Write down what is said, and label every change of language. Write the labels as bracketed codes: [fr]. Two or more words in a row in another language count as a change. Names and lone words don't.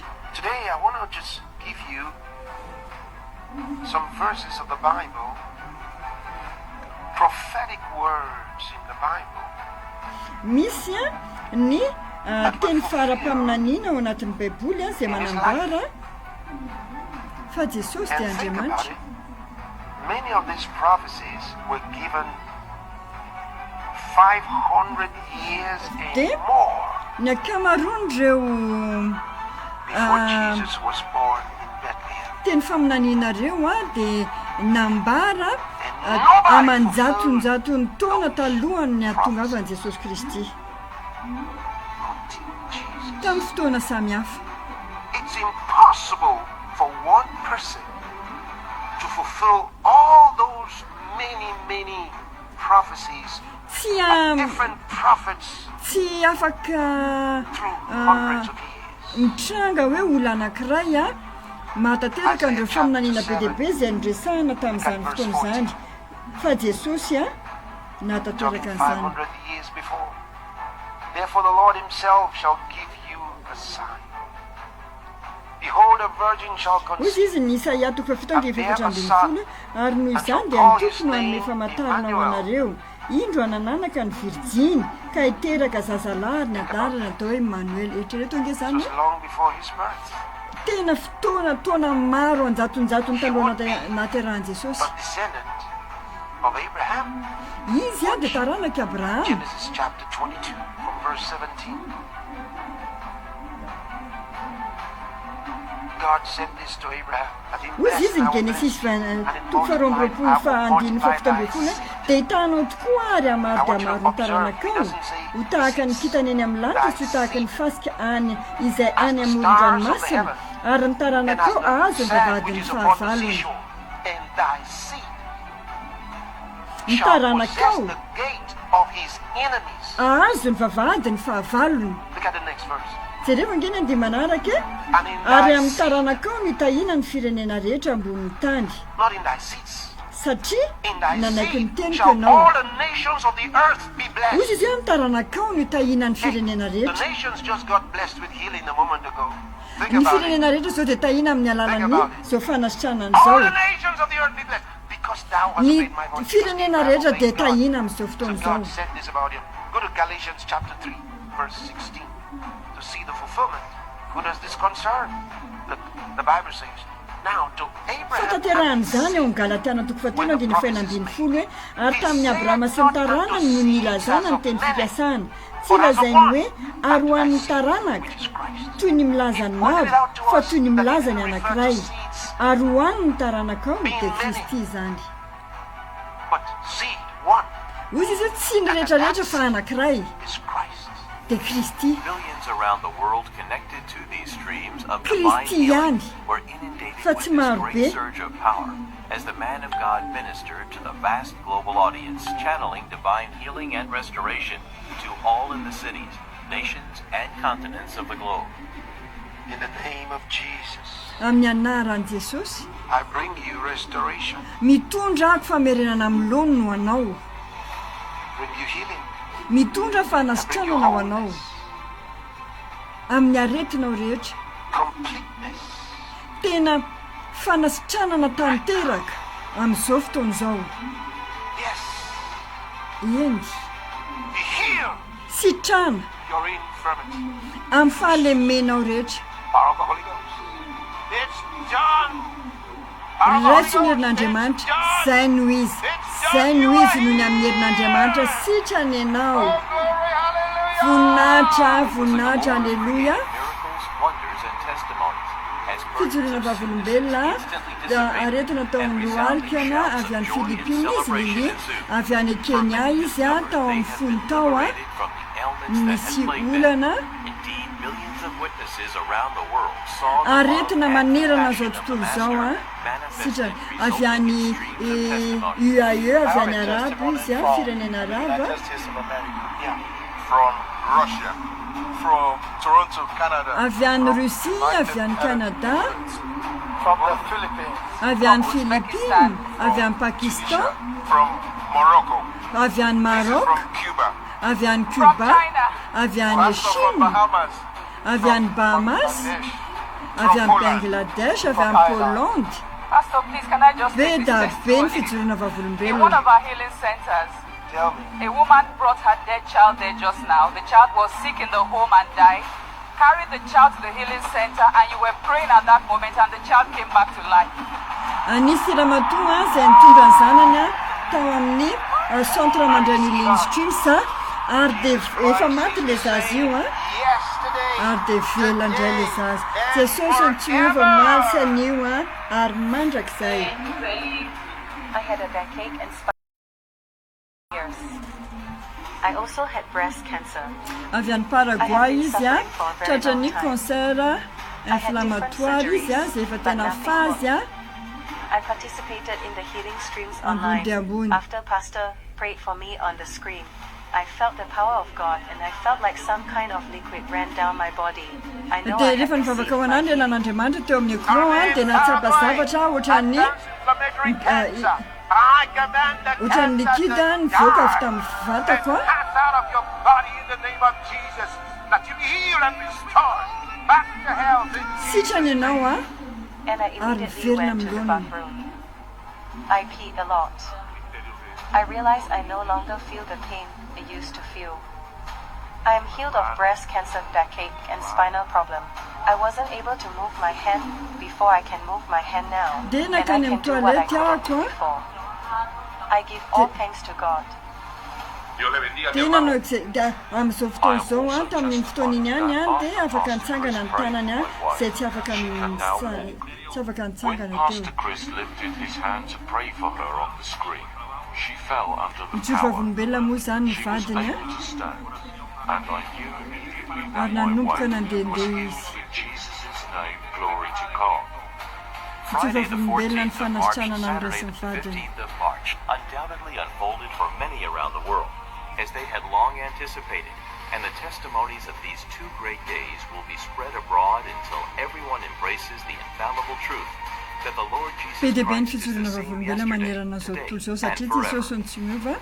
[en] Today I want to just give you some verses of the Bible, prophetic words in the Bible. [mg] Misy ny teny fara-paminaniana ao anatin'ny baiboly izay manambara fa Jesosy dia [en] And think about [mg] Andriamanitra. [en] it. Many of these prophecies were given 500 years [mg] Dia [en] and more [mg] ny akamaroan'ireo [en] before Jesus was born in Bethlehem. [mg] teny faminanianareo dia nambara amanjatonjatony taona talohany ny atongavan'i Jesosy Kristy tamin'ny fotoana samihafa. [en] It's impossible for one person to fulfill all those many prophecies by different prophets [mg] tsy afaka [en] through hundreds of years. [mg] mitranga hoe olo anankiray mahatateraka an'ireo faminaniana be deaibe izay niresahana tamin'izany fotoana izany fa Jesosy nahatateraka an'izany. [en] 500 years before. Therefore the Lord himself shall give you a sign. Behold, a virgin shall [mg] hozy [en] conceive. [mg] izy ny Isaia 7:7 ary noho izany dia ny tompony hanome famantarana ho anareo indro hanananaka ny virjiny ka hiteraka zazalahy ny adarana atao hoe Emmanuel. Eritrereto ange [en] It [mg] zany [en] was long before his birth. [mg] tena fotoana taona maro anjatonjatony taloha naterahan'i Jesosy. [en] But descendant of Abraham. [mg] Izy dia taranaki Abraham. [en] Genesis chapter 22 from verse 17. God said this to Abraham. [mg] Hozy izy ny Genesis 22:7 dia hitanao tokoa ary hamaro dia maro ny taranakao ho tahaka ny kitany eny amin'ny lanitra sy ho tahaka ny fasika any izay any amoron-dranomasina ary ny taranakao azo ny vavadiny fahavalony. Ny taranakao azo ny vavadiny fahavalony. [en] Look at the next verse. [mg] Jereo angeny andia manaraka ary amin'ny taranakao nitahina ny firenena rehetra ambonin'ny tany [en] Not in thy seats. [mg] satria [en] In thy [mg] nanaiky ny [en] seed [mg] teniko [en] shall [mg] ianao. [en] all the nations of the earth be [mg] Hozy [en] blessed. [mg] izy amin'ny taranakao nitahina ny firenena [en] The [mg] rehetra. [en] nations just got blessed with healing a moment ago. Think [mg] Ny [en] about it. [mg] firenena rehetra zao dia tahina amin'ny alalan'ny zao fanasitranana [en] All [mg] zao. [en] the nations of the earth be blessed because thou hast [mg] Ny [en] made my voice. [mg] firenena rehetra dia tahina amin'izao [en] So [mg] fotoana zao. [en] God said this about him. Go to Galatians chapter 3, verse 16 to see the fulfillment. Who does this concern? Look, the Bible says, now to Abraham. [mg] Fataterahany zany ao amin'ny Galatiana 3:1-5 ary tamin'ny Abrahama sy ny taranany no nilazana ny teny fipiasana. Tsy lazainy hoe ary ho an'ny taranaka toy ny milaza ny maro fa toy ny milaza ny anankiray ary ho an'ny taranakao dia Kristy zany. [en] But seed, one, [mg] Hozy izy tsy ny rehetrarehetra fa anankiray [en] is Christ. [mg] dia Kristy. [en] Millions around the world connected to these streams of divine [mg] Kristy [en] healing [mg] ihany. [en] were inundated [mg] Fa [en] with [mg] tsy [en] this [mg] maro [en] great [mg] be. [en] surge of power as the man of God ministered to the vast global audience, channeling divine healing and restoration to all in the cities, nations, and continents of the globe. In the name of Jesus, [mg] Amin'ny anaran'i Jesosy [en] I bring you restoration. [mg] mitondra ako famerenana amin'ny lono ho anao, [en] Bring you healing. [mg] mitondra fanasitranana ho anao amin'ny aretinao rehetra. [en] Completeness. [mg] Tena fanasitranana tanteraka amin'izao fotoana izao. [en] Yes. [mg] Eny [en] Be healed. [mg] sitrana [en] Your infirmity. [mg] amin'ny fahalemenao rehetra. [en] Power of the Holy Ghost. It's done. Power of the Holy [mg] Raisiny [en] Ghost. [mg] herin'Andriamanitra [en] It's done. [mg] zay no izy zay no izy noho ny amin'ny herin'Andriamanitra sitrany ianao. [en] Oh, glory, hallelujah. [mg] Voninahitra aleluia. [en] Miracles, wonders, and testimonies as [mg] Fijorena vavolombelona aretina tao amin'ny loalikana avy any Filipina izy Lili avy any Kenya izy tao amin'ny folo tao [en] from the ailments that [mg] misy [en] had plagued them. [mg] olana [en] Indeed, millions of witnesses around the world saw the [mg] aretina [en] love and [mg] manerana [en] compassion [mg] zao [en] of the [mg] tontolo zao [en] Master [mg] sitra [en] manifested [mg] avy [en] resulting [mg] any [en] in streams of testimonies. [mg] UAE avy any arabo izy firenena araba [en] United States of America, from Russia, from Toronto, Canada, [mg] avy any Russie avy any Canada [en] from the Philippines, [mg] avy any Philippines avy any Pakistan [en] from Morocco, [mg] avy any Maroc [en] from Cuba, [mg] avy any Cuba avy any [en] Pastor from [mg] Chine [en] Bahamas, [mg] avy any Bahamas avy any Bangladesh avy any Poland. [en] Pastor, please, can I just take [mg] Veda [en] this [mg] veny [en] testimony? [mg] fijorona [en] In one [mg] vavolombelona. [en] of our healing centers, tell me. a woman brought her dead child there just now. The child was sick in the home and died. carried the child to the healing center and you were praying at that moment and the child came back to life. [mg] Anisy ramatoa zay nitondra ny zanany tao amin'ny centre mandray ny Healing Streams ary de efa maty le zaza io ary de velandray le zaza. Jesosy ny tsy miova maly sy anio ary mandrakizay. [en] I had a backache and years. I also had breast cancer. [mg] Avy any Paraguay izy tratrany [fr] cancer inflammatoire [mg] izy zay efa tena fazy [en] I participated in the Healing Streams online. After Pastor prayed for me on the screen, I felt the power of God and I felt like some kind of liquid ran down my body. I know I had received healing. [mg] Nan'Andriamanitra teo amin'ny écran dia natsapa zavatra ohatran'ny ohatran'ny liquide nivoaka avy tamin'ny vatako sitrany ianao [en] and I immediately went to the bathroom. I peed a lot. I realized I no longer feel the pain I used to feel. I am healed of breast cancer, backache, and spinal problem. I wasn't able to move my hand before I can move my hand now, and I can do what I couldn't do before. I give all thanks to God. [mg] tena no amin'izao fotoana izao tamin'ny fotoana iny any dia afaka nitsangana ny tanany zay tsy afaka nitsangana teo. Nitsofavolombelona moa zany ny vadiny ary nanomboka nandehandeha izy. Nitsofavolombelona ny fanasitranana ny resy ny vadiny. [en] Undoubtedly unfolded for many around the world, as they had long anticipated, and the testimonies of these 2 great days will be spread abroad until everyone embraces the infallible truth that the Lord Jesus Christ is the same yesterday, today, and forever.